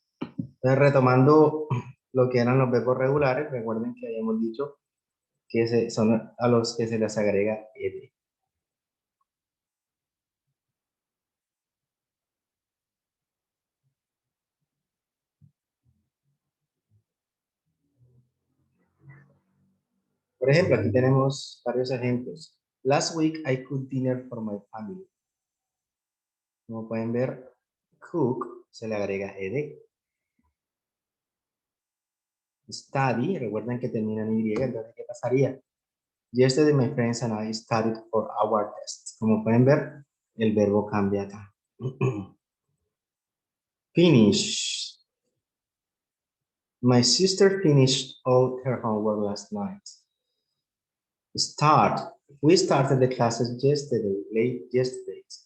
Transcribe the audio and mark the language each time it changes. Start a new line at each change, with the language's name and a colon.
Spanish: Entonces, retomando lo que eran los verbos regulares, recuerden que habíamos dicho que son a los que se les agrega ed. Por ejemplo, aquí tenemos varios ejemplos.
English: Last week I cooked dinner for my family.
Spanish: Como pueden ver, cook se le agrega ed. Study, recuerden que termina en y, entonces ¿qué pasaría?
English: Yesterday my friends and I studied for our test.
Spanish: Como pueden ver, el verbo cambia acá.
English: Finish. My sister finished all her homework last night. Start. We started the classes yesterday, late yesterday.